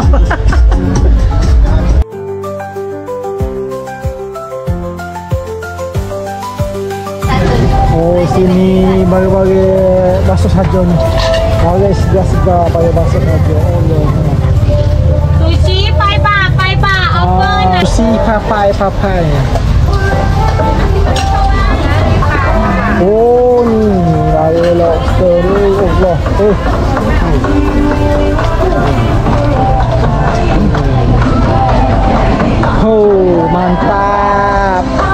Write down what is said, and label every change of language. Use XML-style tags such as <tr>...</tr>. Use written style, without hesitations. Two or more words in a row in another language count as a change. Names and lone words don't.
<ms>Oh, sini bagi-bagi basuh saja ni. Boleh segar-segar bagi basuh saja. Allah.</ms> <th>Sushi 5 บาท 5 บาท offer นะ</th> <ms>Sushi papai. Oh, ni ada lobster ni. Allah. Oh, mantap.</ms>